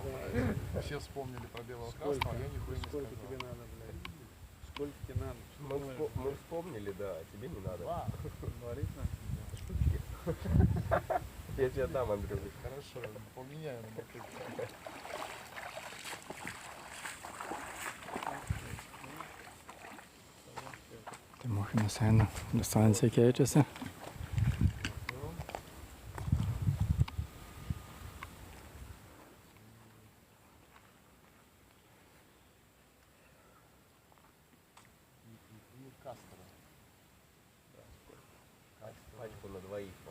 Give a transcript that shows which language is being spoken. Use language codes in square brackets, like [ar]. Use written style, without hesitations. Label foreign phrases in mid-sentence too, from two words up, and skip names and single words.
[ru] Все вспомнили про белого красного, а я нихуя не сказал. Сколько тебе надо? Мы вспомнили, да, а тебе не надо. Говорить надо? Штучки. Я тебе дам, Андрюш. Хорошо, поменяю на мотоцикле. [lt] Tai mokymas eina, distancija keičiasi. [ru] Кастера. Пачку на двоих.